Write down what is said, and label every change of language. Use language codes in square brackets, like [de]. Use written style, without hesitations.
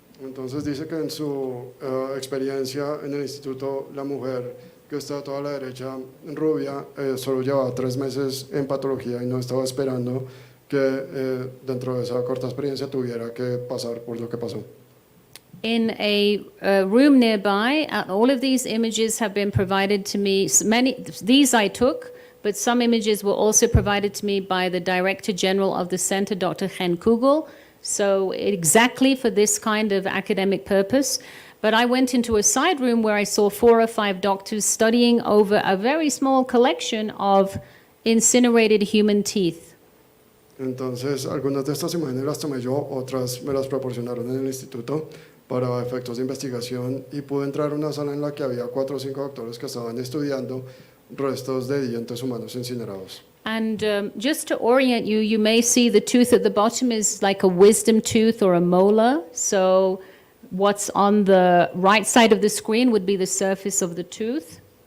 [es] Entonces dice que en su experiencia en el instituto, la mujer que está a toda la derecha, rubia, solo llevaba 3 meses en patología y no estaba esperando que dentro de esa corta experiencia tuviera que pasar por lo que pasó. [en] In a room nearby, all of these images have been provided to me. These I took, but some images were also provided to me by the Director General of the Center, Dr. Hen Kugel, so exactly for this kind of academic purpose. But I went into a side room where I saw 4 or 5 doctors studying over a very small collection of incinerated human teeth. [es] Entonces, algunas de estas imágenes las tomé yo, otras me las proporcionaron en el instituto para efectos de investigación, y pude entrar a una sala en la que había 4 o 5 doctores que estaban estudiando restos de dientes humanos incinerados. [en] And just to orient you, you may see the tooth at the bottom is like a wisdom tooth or a molar. So what's on the right side of the screen would be the surface of the tooth.